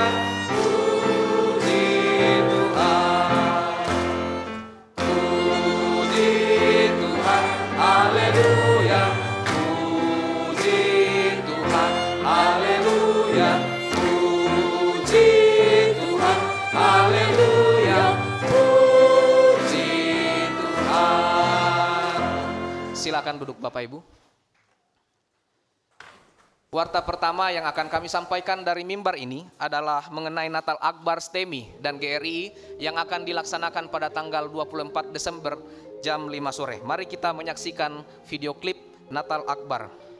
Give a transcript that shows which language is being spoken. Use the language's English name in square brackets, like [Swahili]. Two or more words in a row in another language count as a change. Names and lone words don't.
[Indonesian] Puji Tuhan, puji Tuhan, haleluya. Puji Tuhan, haleluya. Puji Tuhan, haleluya. Puji Tuhan. Silakan duduk Bapak Ibu. Warta pertama yang akan kami sampaikan dari mimbar ini adalah mengenai Natal Akbar STEMI dan GRI yang akan dilaksanakan pada tanggal 24 Desember jam 5 sore. Mari kita menyaksikan video klip Natal Akbar.